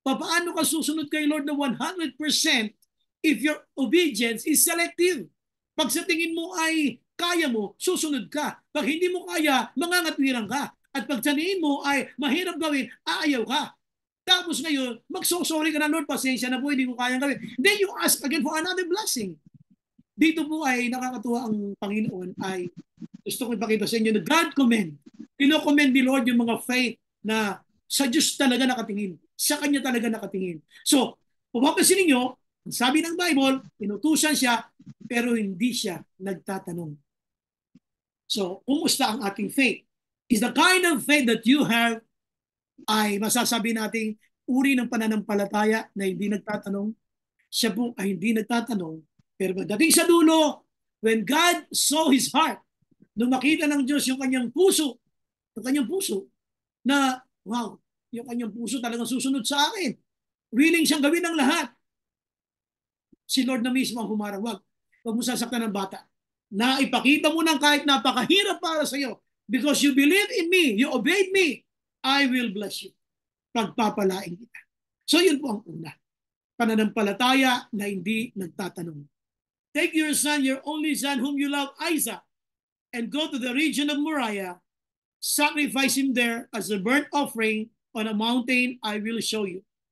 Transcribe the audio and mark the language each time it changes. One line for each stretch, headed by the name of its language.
Filipino: Paano ka susunod kay Lord na 100%
English: if your obedience is selective?
Filipino: Pag sa tingin mo ay kaya mo, susunod ka. Pag hindi mo kaya, mangangatwiran ka. At pag sa tingin mo ay mahirap gawin, aayaw ka. Tapos ngayon, magsosorry ka na, Lord, pasensya na po, hindi ko kayang gawin.
English: Then you ask again for another blessing.
Filipino: Dito po ay nakakatuwa ang Panginoon ay gusto ko ipakita sa inyo na
English: God commend.
Filipino: Kino-commend ni Lord yung mga faith na sa Diyos talaga nakatingin. Sa Kanya talaga nakatingin. So, pumapansin ninyo, sabi ng Bible, inutusan siya, pero hindi siya nagtatanong. So, kumusta ang ating faith?
English: Is the kind of faith that you have
Filipino: ay masasabi nating uri ng pananampalataya na hindi nagtatanong? Siya po ay hindi nagtatanong. Pero pagdating sa dulo,
English: when God saw His heart,
Filipino: nung makita ng Diyos yung kanyang puso, na, wow, yung kanyang puso talagang susunod sa akin. Willing siyang gawin ang lahat. Si Lord na mismo ang humarang, wag mo sasaktan ng bata. Na ipakita mo ng kahit napakahirap para sa iyo.
English: Because you believe in me, you obeyed me, I will bless you.
Filipino: Pagpapalain kita. So yun po ang una. Pananampalataya na hindi nagtatanong.
English: Take your son, your only son, whom you love, Isaac, and go to the region of Moriah, sacrifice him there as a burnt offering on a mountain I will show you.